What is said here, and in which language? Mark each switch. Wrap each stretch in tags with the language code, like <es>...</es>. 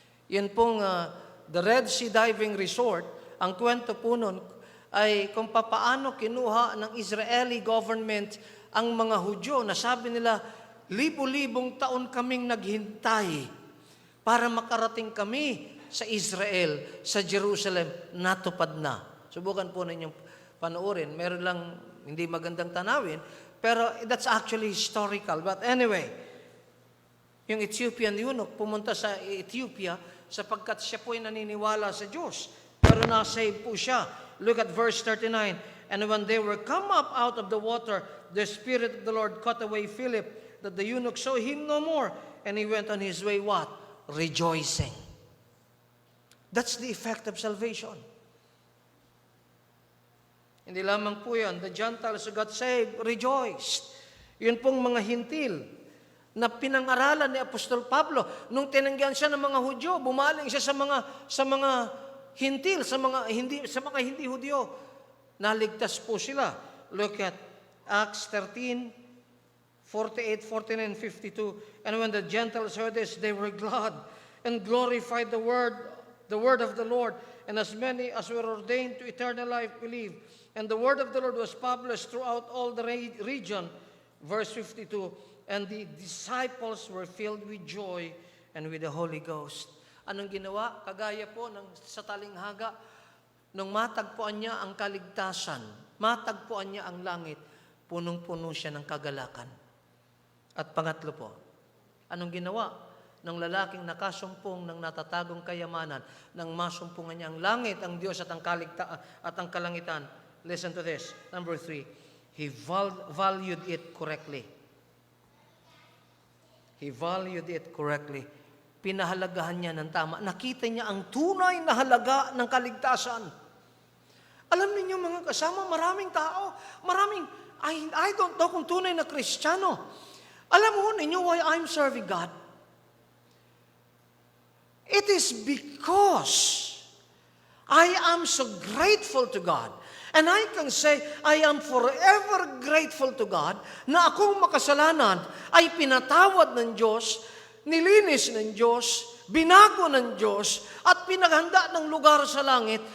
<tl>Yan pong the Red Sea Diving Resort, ang kwento po nun ay kung papaano kinuha ng Israeli government ang mga Hudyo na sabi nila, libu-libong taon kaming naghintay para makarating kami sa Israel, sa Jerusalem, natupad na. Subukan po ninyong panoorin. Meron lang hindi magandang tanawin, pero</tl> <en>that's actually historical.</en> <tl>But anyway, yung Ethiopian eunuch pumunta sa Ethiopia sapagkat siya po ay naniniwala sa Diyos. Pero na-save po siya.</tl> <en>Look at verse 39. And when they were come up out of the water, the Spirit of the Lord caught away Philip, that the eunuch saw him no more. And he went on his way, what? Rejoicing. That's the effect of salvation.</en> <tl>Hindi lamang po yan.</tl> <en>The Gentiles who got saved rejoiced.</en> <tl>Yun pong mga hintil na pinang-aralan ni Apostol Pablo. Nung tinanggihan siya ng mga Hudyo, bumaling siya sa mga hintil, sa mga hindi Hudyo. Naligtas po sila.</tl> <en>Look at Acts 13, 48, 49, 52. And when the Gentiles heard this, they were glad and glorified the word of the Lord. And as many as were ordained to eternal life believed. And the word of the Lord was published throughout all the region. Verse 52. And the disciples were filled with joy and with the Holy Ghost.</en> <tl>Anong ginawa? Kagaya po sa talinghaga, nung matagpuan niya ang kaligtasan, matagpuan niya ang langit, punong-puno siya ng kagalakan. At pangatlo po, anong ginawa ng lalaking nakasumpong ng natatagong kayamanan, nang masumpungan niya ang langit, ang Diyos at ang kalangitan?</tl> <en>Listen to this. Number 3, he valued it correctly. He valued it correctly.</en> <tl>Pinahalagahan niya ng tama. Nakita niya ang tunay na halaga ng kaligtasan. Alam niyo mga kasama, maraming tao,</tl> <en>I don't know</en> <tl>kung tunay na Kristiyano. Alam mo ninyo</tl> <en>why I'm serving God? It is because I am so grateful to God. And I can say, I am forever grateful to God</en> <tl>na akong makasalanan ay pinatawad ng Diyos, nilinis ng Diyos, binago ng Diyos, at pinaghanda ng lugar sa langit.</tl>